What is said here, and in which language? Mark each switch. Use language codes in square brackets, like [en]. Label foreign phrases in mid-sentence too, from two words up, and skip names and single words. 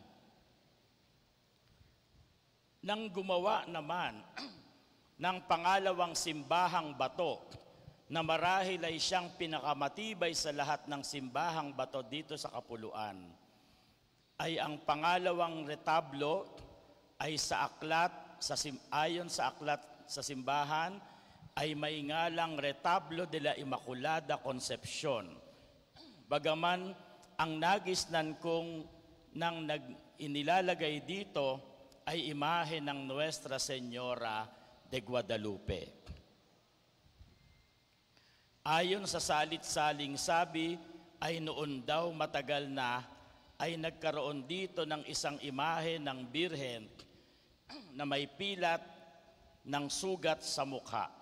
[tl] Nang gumawa naman ng pangalawang simbahang bato na marahil ay siyang pinakamatibay sa lahat ng simbahang bato dito sa Kapuluan, ay ang pangalawang retablo ay ayon sa aklat sa simbahan, ay may ngalang Retablo de la Immaculada Concepcion. Bagaman ang nagisnan kong nang inilalagay dito ay imahe ng Nuestra Señora de Guadalupe. Ayon sa salit-saling sabi, ay noon daw matagal na ay nagkaroon dito ng isang imahe ng Birhen na may pilat ng sugat sa mukha.